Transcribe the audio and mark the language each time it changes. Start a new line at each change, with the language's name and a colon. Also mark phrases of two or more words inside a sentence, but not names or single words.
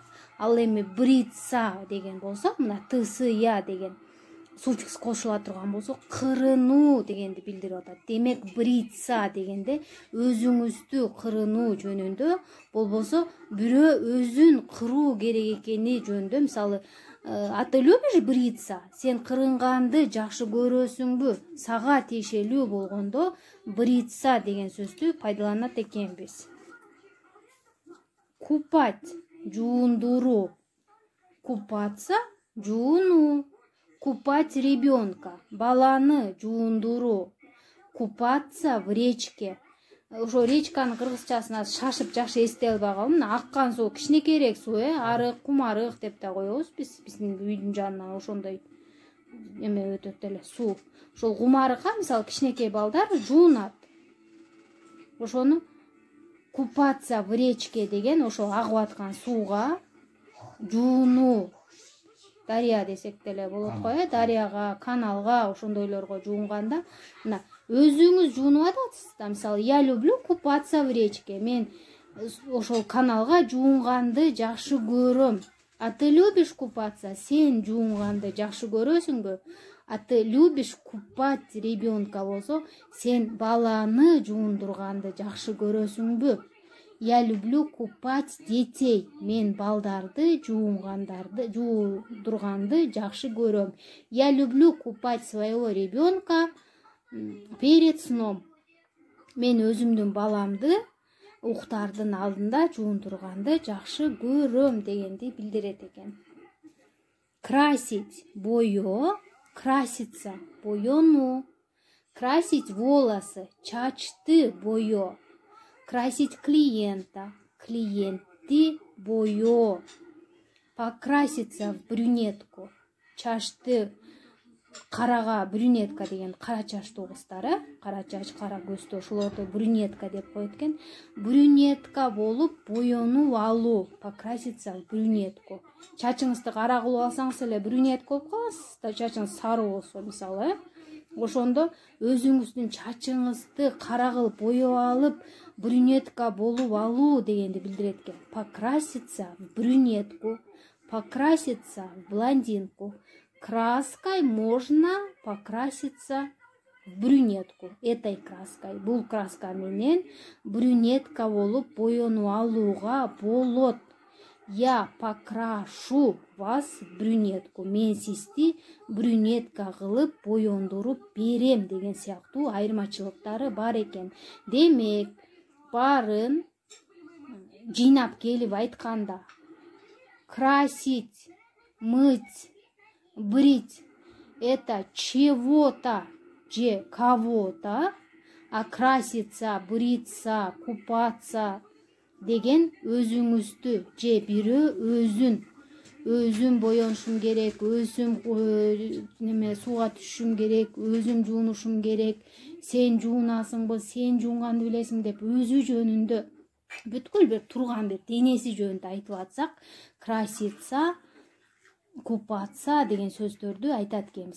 Kyrgyz: Ал эми бриться деген болсо, мына тсыя деген суффикс кошула турган болсо, кырынуу дегенди билдирип атат. Демек бриться дегенде өзүңүздү кырынуу жөнүндө, болбосо бирөө өзүн кыруу керек экени жөнүндө, мисалы,
Russian: а ты любишь бриться?
Kyrgyz: Сен кырынганды жакшы көрөсүңбү? Сага тиешелүү болгондо бриться деген сөздү пайдаланат экенбиз. Купать, жуундуруу. Купаться, жууну.
Russian: Купать ребенка,
Kyrgyz: баланы жуундуруу.
Russian: Купаться в речке.
Kyrgyz: ошо речканын кыргызчасын шашып жакшы эстей албай калдым. Аккан суу кичинекейирээк суу, арык, кумарык деп да коебуз биздин үйдүн жанынан ошондой эме өтөт эле суу. Ошол кумарыкка мисалы кичинекей балдар жуунат. Ошону
Russian: купаться в речке
Kyrgyz: деген ошо агып аткан сууга жуунуу. Дарья десек деле болот го, дарьяга, каналга, ошондойлорго жуунганда, мына өзүңүз жуунуп атасыз да, мисалы,
Russian: я люблю купаться в речке.
Kyrgyz: Мен ошол каналга жуунганды жакшы көрөм.
Russian: А ты любишь купаться?
Kyrgyz: Сен жуунганды жакшы көрөсүңбү?
Russian: А ты любишь купать ребенка
Kyrgyz: болсо, сен баланы жуундурганды жакшы көрөсүңбү?
Russian: Я люблю купать детей.
Kyrgyz: Мен балдарды жуундурганды жакшы көрөм.
Russian: Я люблю купать своего ребенка перед сном.
Kyrgyz: Мен өзүмдүн баламды уктардын алдында жуундурганды жакшы көрөм дегенди билдирет экен. Красить боё, краситься боёнуу.
Russian: Красить волосы,
Kyrgyz: чачты боё.
Russian: Красить клиента,
Kyrgyz: клиентти боё.
Russian: Покраситься в брюнетку.
Kyrgyz: Чачты карага, брюнетка деген кара чачтуу кыздар, кара чач, кара көздүү, ошолорду брюнетка деп коет экен. Брюнетка болуп боёнуп алуу.
Russian: Покраситься в брюнетку.
Kyrgyz: Чачыңызды кара кылып алсаңыз эле брюнетка болуп каласыз да, чачыңыз сары болсо мисалы, ошондо өзүңүздүн чачыңызды кара кылып боёп алып брюнетка болуп алуу дегенди билдирет экен.
Russian: Покраситься в брюнетку, покраситься в блондинку. Краской можно покраситься в брюнетку. Этой краской,
Kyrgyz: бул краска менен брюнетка болуп боёнуп алууга болот.
Russian: Я покрашу вас в брюнетку.
Kyrgyz: Мен сизди брюнетка кылып боёндуруп берем деген сыяктуу айырмачылыктары бар экен. Демек, барын жыйнап келип айтканда,
Russian: красить, мыть, брить — это чего-то же кого-то, а краситься, бриться, купаться
Kyrgyz: деген өзүңүздү же бирөө өзүм боёнушум керек, өзүм неме сууга түшүшүм керек, өзүм жуунушум керек, сен жуунасыңбы, сен жуунганды билесиң деп өзү жөнүндө бүткүл бир турган бир денеси жөнүндө айтып атсак,
Russian: краситься, купаться
Kyrgyz: деген сөздөрдү айтат экенбиз.